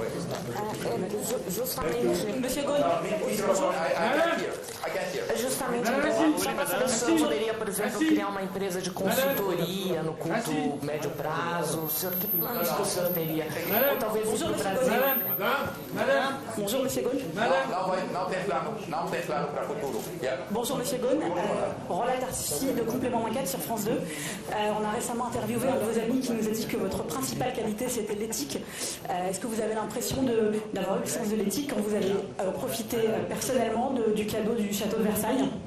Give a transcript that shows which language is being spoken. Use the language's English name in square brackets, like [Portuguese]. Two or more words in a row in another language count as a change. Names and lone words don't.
[Portuguese] Monsieur Gaune, justamente, só para saber se o senhor poderia, por exemplo, criar uma empresa de consultoria no curto, médio prazo, que planos que o senhor teria? Ou talvez ir para o Brasil. [French] Bonjour, Monsieur Gaune. [Portuguese] Não tem plano para o futuro. [French] Bonjour, Monsieur Gaune. Roland Artici de Complément Enquête sur France 2. On a récemment interviewé un de vos amis qui nous a dit que votre principale qualité, c'était l'éthique. Est-ce que vous avez l'impression d'avoir eu le sens de l'éthique quand vous avez profité personnellement du cadeau du château de Versailles?